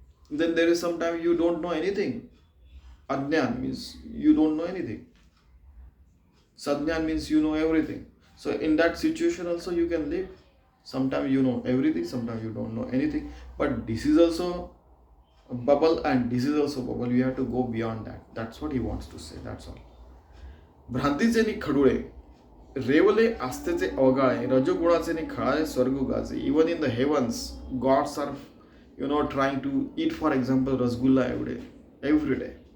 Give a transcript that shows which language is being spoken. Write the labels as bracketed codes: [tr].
[en] Then there is sometimes you don't know anything. Adnyan means you don't know anything. Sadnyan means you know everything. So in that situation also you can live. Sometimes you know everything, sometimes you don't know anything. But this is also a bubble and this is also a bubble. You have to go beyond that. That's what he wants to say. That's all. [mr] भ्रांतीचे नि खडुळे railway आस्थेचे अवगाळे रजोगुणाचे नि खळाळे स्वर्गुगाचे. [en] Even in the heavens, gods are trying to eat, for example, rasgulla every day.